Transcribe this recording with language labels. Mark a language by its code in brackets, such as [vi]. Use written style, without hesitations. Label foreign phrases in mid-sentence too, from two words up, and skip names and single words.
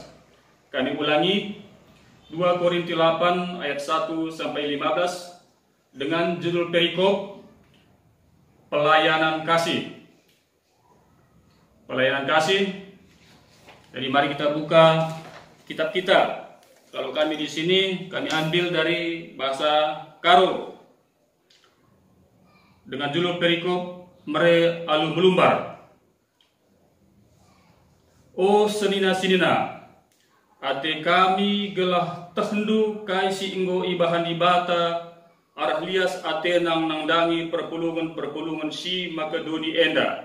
[id] Kami ulangi, 2 Korinti 8 ayat 1 sampai 15 dengan judul perikop pelayanan kasih. Pelayanan kasih. Jadi mari kita buka kitab kita. Kalau kami di sini kami ambil dari bahasa Karo dengan judul perikop [btx] mere alu melumbar. O senina-sinina, ate kami gelah tehendu kaisi inggo ibahan ibata arah lias ate nang nangdangi perpulungan si Makedoni enda.